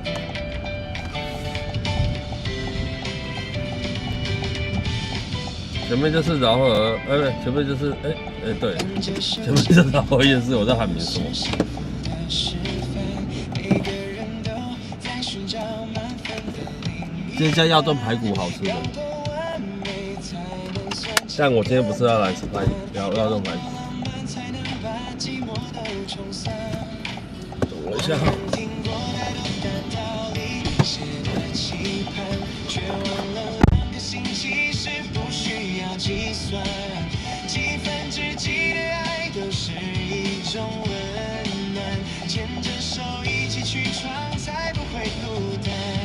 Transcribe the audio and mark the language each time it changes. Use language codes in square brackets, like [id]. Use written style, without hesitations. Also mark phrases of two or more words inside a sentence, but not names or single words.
[zh] 前面就是饒河，前面就是對，前面就是饒河夜市，我在喊民說。這家要燉排骨好吃的，但我今天不是要來吃排骨，要燉排骨。等我一下。計算幾分之幾的愛都是一種溫暖，牽着手一起去闖，才不會孤單。